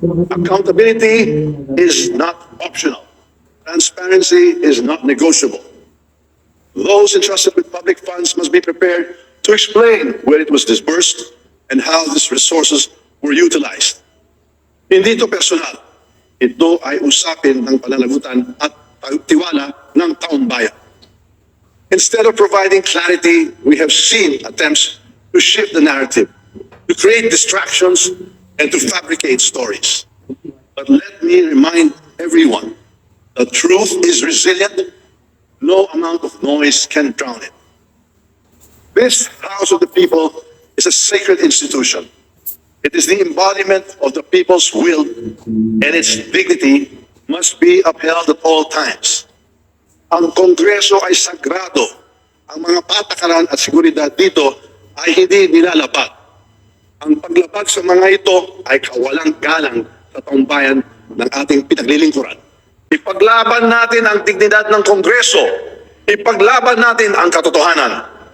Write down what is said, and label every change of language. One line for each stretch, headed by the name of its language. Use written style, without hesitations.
English: Accountability is not optional. Transparency is not negotiable. those entrusted with public funds must be prepared to explain where it was disbursed and how these resources were utilized.
Filipino: Hindi ito personal. Ito ay usapin ng pananagutan at tiwala ng taong bayan.
English: Instead of providing clarity, we have seen attempts to shift the narrative, to create distractions, and to fabricate stories. But let me remind everyone, the truth is resilient. No amount of noise can drown it. This House of the People is a sacred institution. It is the embodiment of the people's will, and its dignity must be upheld at all times.
Filipino: Ang Kongreso ay sagrado. Ang mga patakaran at seguridad dito ay hindi nilalabag. Ang paglabag sa mga ito ay kawalang galang sa taong bayan ng ating pinaglilingkuran. Ipaglaban natin ang dignidad ng Kongreso. Ipaglaban natin ang katotohanan.